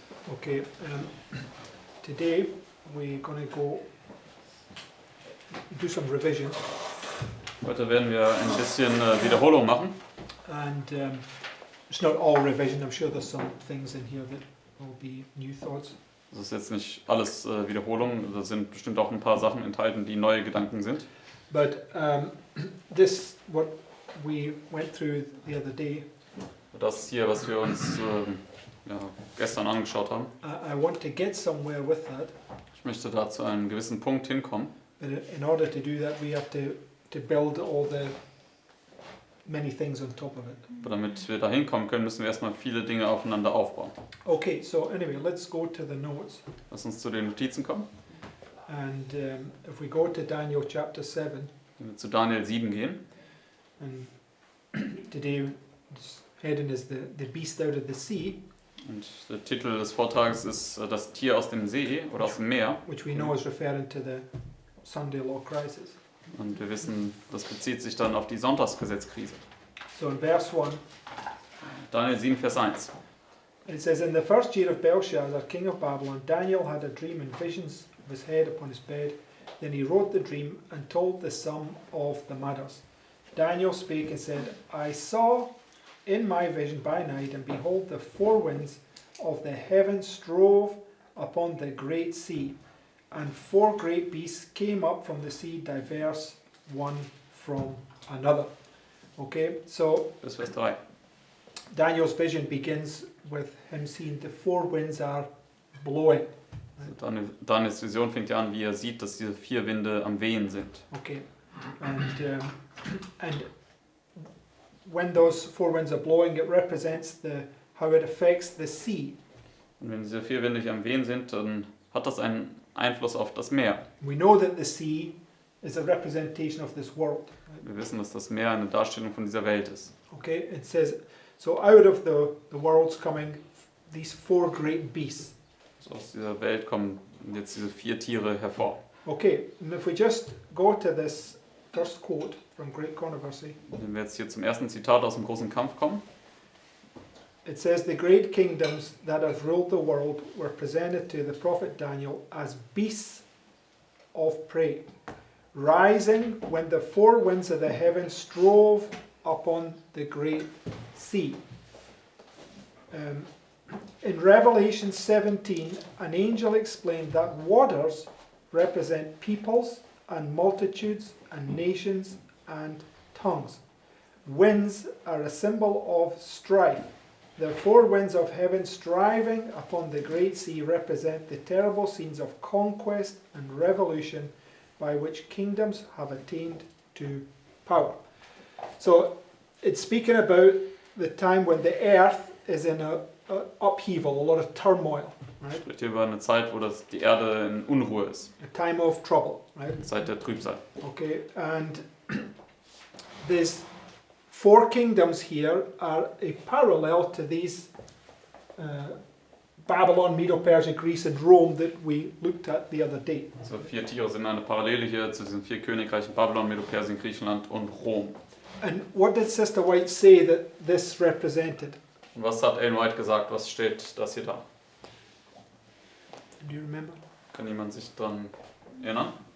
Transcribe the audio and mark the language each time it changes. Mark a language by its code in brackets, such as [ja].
[en] Okay, today we're going to do some revision, [de] Heute werden wir ein bisschen Wiederholung machen. [en] and it's not all revision. I'm sure there's some things in here that will be new thoughts. [de] Das ist jetzt nicht alles Wiederholung, da sind bestimmt auch ein paar Sachen enthalten, die neue Gedanken sind. [en] But this, what we went through the other day, [de] Das hier, was wir uns gestern angeschaut haben, [en] I want to get somewhere with that. [de] ich möchte da zu einem gewissen Punkt hinkommen. [en] But in order to do that, we have to build all the many things on top of it. [de] Aber damit wir da hinkommen können, müssen wir erstmal viele Dinge aufeinander aufbauen. [en] Okay, so anyway, let's go to the notes. [de] Lass uns zu den Notizen kommen. [en] And if we go to Daniel chapter 7, [de] Wenn wir zu Daniel 7 gehen, [en] and today this heading is the beast out of the sea, [de] und der Titel des Vortrags ist das Tier aus dem See oder aus dem Meer. [en] which we know is referring to the Sunday law crisis. [de] Und wir wissen, das bezieht sich dann auf die Sonntagsgesetzkrise. [en] So in verse 1, [de] Daniel 7, Vers 1. [en] it says, In the first year of Belshazzar, king of Babylon, Daniel had a dream and visions of his head upon his bed. Then he wrote the dream and told the sum of the matters. Daniel spake and said, I saw in my vision by night, and behold, the four winds of the heaven strove upon the great sea, and four great beasts came up from the sea, diverse one from another. Okay, so [de] Bis Vers 3. [en] Daniel's vision begins with him seeing the four winds are blowing. [de] Also Daniels Vision fängt ja an, wie er sieht, dass diese vier Winde am Wehen sind. [en] Okay, and when those four winds are blowing, it represents how it affects the sea. [de] Und wenn diese vier Winde hier am Wehen sind, dann hat das einen Einfluss auf das Meer. [en] We know that the sea is a representation of this world. [de] Wir wissen, dass das Meer eine Darstellung von dieser Welt ist. [en] Okay, it says, so out of the world's coming these four great beasts. [de] Also aus dieser Welt kommen jetzt diese vier Tiere hervor. [en] Okay, and if we just go to this first quote from Great Controversy, [de] Wenn wir jetzt hier zum ersten Zitat aus dem großen Kampf kommen, [en] it says, The great kingdoms that have ruled the world were presented to the prophet Daniel as beasts of prey, rising when the four winds of the heaven strove upon the great sea. In Revelation 17, an angel explained that waters represent peoples and multitudes and nations and tongues. Winds are a symbol of strife. The four winds of heaven striving upon the great sea represent the terrible scenes of conquest and revolution by which kingdoms have attained to power. So it's speaking about the time when the earth is in a upheaval, a lot of turmoil, right? [de] spricht hier über eine Zeit, wo die Erde in Unruhe ist. [en] A time of trouble, right? [de] Eine Zeit der Trübsal. [en] Okay, and these four kingdoms here are a parallel to these Babylon, Medo-Persia, Greece and Rome that we looked at the other day. [de] Also vier Tiere sind eine Parallele hier zu diesen vier Königreichen: Babylon, Medo-Persien, Griechenland und Rom. [en] And what did Sister White say that this represented? [de] Und was hat Ellen White gesagt? Was steht das hier da? [en] Do you remember? [de] Kann jemand sich daran erinnern?